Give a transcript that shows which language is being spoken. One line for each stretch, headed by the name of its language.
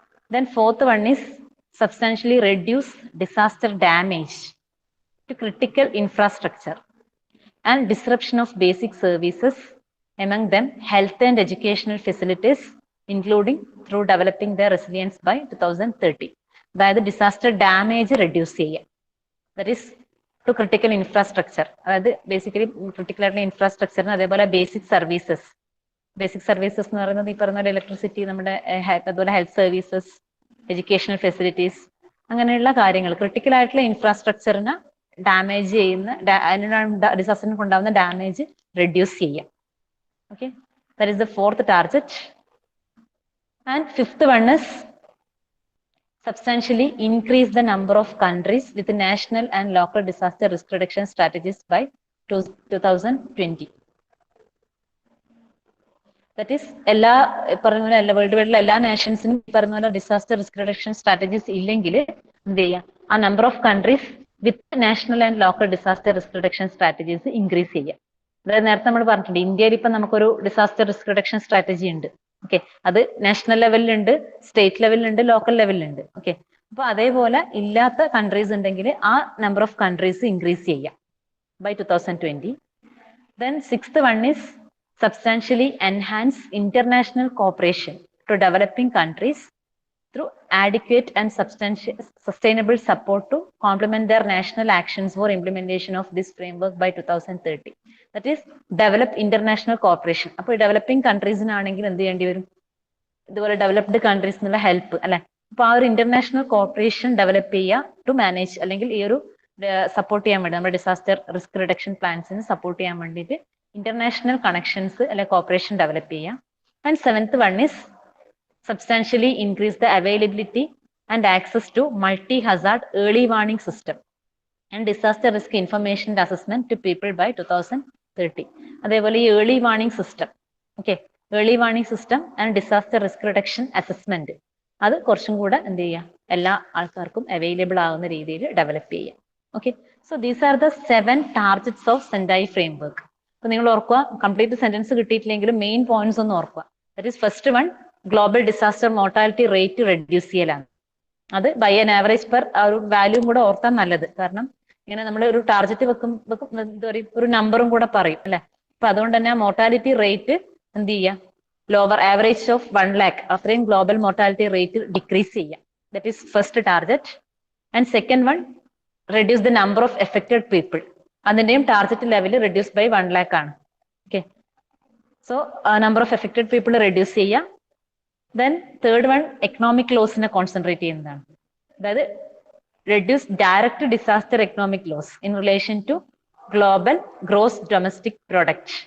English: Then fourth one is substantially reduce disaster damage to critical infrastructure and disruption of basic services, among them health and educational facilities, including through developing their resilience by 2030.
Malayalam: അതായത് disaster damage reduce ചെയ്യുക. That is to critical infrastructure, അതായത് basically critical ആയിട്ടുള്ള ഇൻഫ്രാസ്ട്രക്ചറിന്, അതേപോലെ basic services. Basic services എന്ന് പറയുന്നത് ഈ പറഞ്ഞ പോലെ ഇലക്ട്രിസിറ്റി, നമ്മുടെ അതുപോലെ ഹെൽത്ത് സർവീസസ്, എഡ്യൂക്കേഷണൽ ഫെസിലിറ്റീസ്, അങ്ങനെയുള്ള കാര്യങ്ങൾ ക്രിട്ടിക്കൽ ആയിട്ടുള്ള ഇൻഫ്രാസ്ട്രക്ചറിന് ഡാമേജ് ചെയ്യുന്ന, ഡിസാസ്റ്ററിന് ഉണ്ടാകുന്ന ഡാമേജ് റെഡ്യൂസ് ചെയ്യാം.
English: Okay, that is the fourth target. And fifth one is substantially increase the number of countries with national and local disaster risk reduction strategies by 2020.
Malayalam: That is, എല്ലാ പറഞ്ഞ പോലെ world വൈഡിലെ എല്ലാ നാഷൻസിനും പറഞ്ഞ പോലെ disaster risk reduction strategies ഇല്ലെങ്കിൽ എന്ത് ചെയ്യാം, ആ number of countries with national and local disaster risk reduction strategies increase ചെയ്യാം. അതായത് നേരത്തെ നമ്മൾ പറഞ്ഞിട്ടുണ്ട്, ഇന്ത്യയിൽ ഇപ്പം നമുക്കൊരു ഡിസാസ്റ്റർ റിസ്ക് റിഡക്ഷൻ സ്ട്രാറ്റജി ഉണ്ട്. ഓക്കെ, അത് നാഷണൽ ലെവലിലുണ്ട്, സ്റ്റേറ്റ് ലെവലിലുണ്ട്, ലോക്കൽ ലെവലിലുണ്ട്. ഓക്കെ, അപ്പൊ അതേപോലെ ഇല്ലാത്ത കൺട്രീസ് ഉണ്ടെങ്കിൽ ആ നമ്പർ ഓഫ് കൺട്രീസ് ഇൻക്രീസ് ചെയ്യാം by 2020.
English: Then sixth one is substantially enhance international cooperation to developing countries through adequate and sustainable support to complement their national actions for implementation of this framework by 2030. That is, develop international cooperation.
Malayalam: അപ്പോൾ developing കൺട്രീസിനാണെങ്കിൽ എന്ത് ചെയ്യേണ്ടി വരും, ഇതുപോലെ developed countries എന്നുള്ള help അല്ലെ. അപ്പൊ ആ ഒരു ഇന്റർനാഷണൽ കോപ്പറേഷൻ ഡെവലപ്പ് ചെയ്യുക ടു മാനേജ്, അല്ലെങ്കിൽ ഈ ഒരു സപ്പോർട്ട് ചെയ്യാൻ വേണ്ടി, നമ്മുടെ ഡിസാസ്റ്റർ റിസ്ക് റിഡക്ഷൻ പ്ലാൻസിന് സപ്പോർട്ട് ചെയ്യാൻ വേണ്ടിയിട്ട് ഇന്റർനാഷണൽ കണക്ഷൻസ് അല്ലെ കോപ്പറേഷൻ ഡെവലപ്പ് ചെയ്യുക.
English: And seventh one is substantially increase the availability and access to multi-hazard early warning system and disaster risk information and assessment to people by 2030.
Malayalam: അതേപോലെ ഈ early warning system, okay, early warning system and disaster risk reduction assessment, അത് കുറച്ചും കൂടെ എന്ത് ചെയ്യുക, എല്ലാ ആൾക്കാർക്കും available ആകുന്ന രീതിയിൽ ഡെവലപ്പ് ചെയ്യുക. Okay,
English: So these are the 7 targets of Sendai framework.
Malayalam: So നിങ്ങൾ ഓർക്കുക, കംപ്ലീറ്റ് സെന്റൻസ് കിട്ടിയിട്ടില്ലെങ്കിലും മെയിൻ പോയിന്റ്സ് ഒന്ന് ഓർക്കുക.
English: That is first one, global disaster mortality rate reduce ചെയ്യലാണ്.
Malayalam: അത് ബൈ ആൻ ആവറേജ് പെർ ആ ഒരു വാല്യൂം കൂടെ ഓർത്താൽ നല്ലത്. കാരണം ഇങ്ങനെ നമ്മൾ ഒരു ടാർഗറ്റ് വെക്കുമ്പോൾ എന്താ പറയുക, ഒരു നമ്പറും കൂടെ പറയും അല്ലെ. അപ്പൊ അതുകൊണ്ട് തന്നെ മോർട്ടാലിറ്റി റേറ്റ് എന്ത് ചെയ്യുക, ലോവർ ആവറേജ് ഓഫ് 1 lakh അത്രയും ഗ്ലോബൽ മോർട്ടാലിറ്റി റേറ്റ് ഡിക്രീസ് ചെയ്യുക.
English: That is first target. And second one, reduce the number of affected people.
Malayalam: അതിന്റെയും target level reduce by 1 lakh ആണ്. Okay, so number of affected people reduce ചെയ്യുക.
English: then third one,
Malayalam: economic ലോസിനെ concentrate ചെയ്യുന്നതാണ്. അതായത്
English: reduce direct disaster economic loss in relation to global gross domestic product.